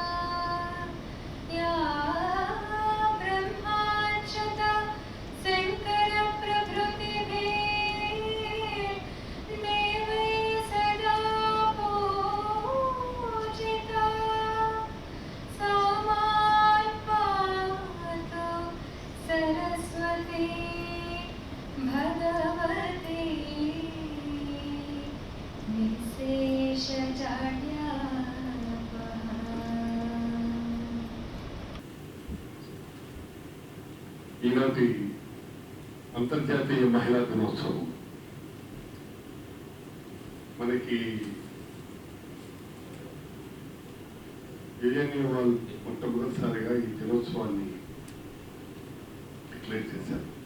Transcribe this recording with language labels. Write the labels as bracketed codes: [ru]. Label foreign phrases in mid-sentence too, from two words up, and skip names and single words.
[sa] या ब्रह्माच्युत शङ्कर प्रभृतिभिः देवैः सदा पूजिता सा मात्पातु सरस्वती भगवती [te] ఈనాటి అంతర్జాతీయ మహిళా దినోత్సవం మనకి ఏఎన్యూ వాళ్ళు మొట్టమొదటిసారిగా ఈ దినోత్సవాన్ని డిక్లేర్ చేశారు.